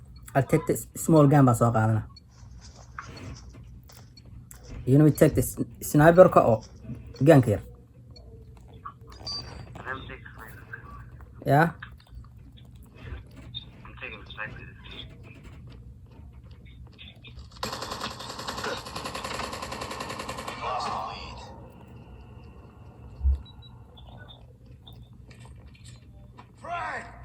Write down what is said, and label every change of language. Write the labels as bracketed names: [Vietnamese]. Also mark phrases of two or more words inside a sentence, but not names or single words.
[English] I'll take this small gun [Somali] baan soo qaadana. [English] You know, we take this sniper [Somali] ka oo ganka yar. [English] Let me take the sniper. Yeah. I'm taking the sniper. Lost the lead. Frank!